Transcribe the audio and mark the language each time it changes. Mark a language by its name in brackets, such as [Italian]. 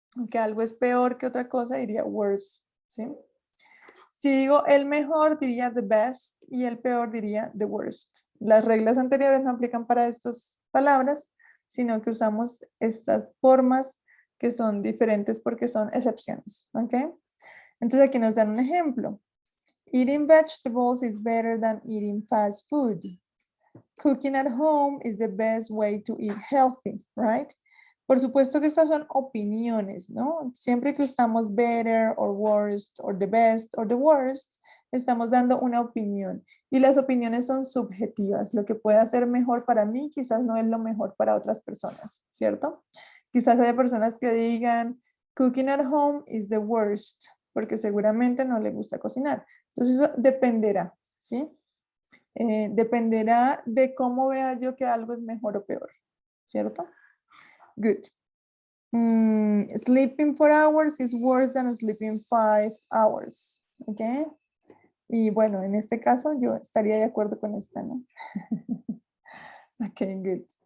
[Spanish] Que algo es peor que otra cosa, diría worse, ¿sí? Si digo el mejor, diría the best, y el peor diría the worst. Las reglas anteriores no aplican para estas palabras, sino que usamos estas formas que son diferentes porque son excepciones, ¿ok? Entonces aquí nos dan un ejemplo. [English] Eating vegetables is better than eating fast food. Cooking at home is the best way to eat healthy, right? [Spanish] Por supuesto que estas son opiniones, ¿no? Siempre que usamos [English] better or worst or the best or the worst, [Spanish] estamos dando una opinión. Y las opiniones son subjetivas. Lo que puede ser mejor para mí quizás no es lo mejor para otras personas, ¿cierto? Quizás haya personas que digan, [English] cooking at home is the worst, [Spanish] porque seguramente no le gusta cocinar. Entonces eso dependerá, ¿sí? Dependerá de cómo vea yo que algo es mejor o peor, ¿cierto? [English] Good. Sleeping 4 hours is worse than sleeping 5 hours. [Spanish] ¿Ok? Y bueno, en este caso yo estaría de acuerdo con esta, ¿no? Ok, good.